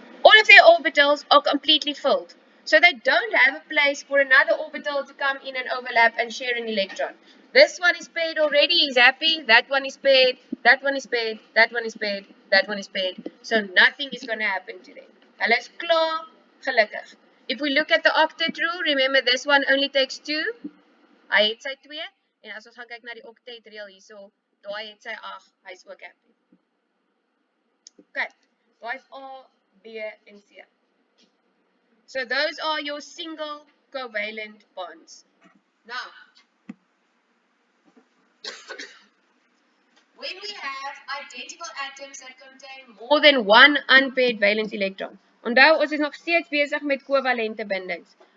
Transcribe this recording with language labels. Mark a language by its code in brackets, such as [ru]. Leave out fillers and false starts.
[en] All of their orbitals are completely filled. So they don't have a place for another orbital to come in and overlap and share an electron. This one is paired already, he's happy. That one is paired, that one is paired, that one is paired, that one is paired. So nothing is going to happen to them. [af] Hulle is klaar, gelukkig. [en] If we look at the octet rule, remember this one only takes 2. [af] Hy het sy 2. En as ons gaan kyk na die octet reël hierso, daai het sy 8, hy's ook happy. Okay, daai is A, B en C. [en] So those are your single covalent bonds. Now, when we have identical atoms that contain more than one unpaired valence electron, [af] onthou ons is nog steeds besig met covalente bindings.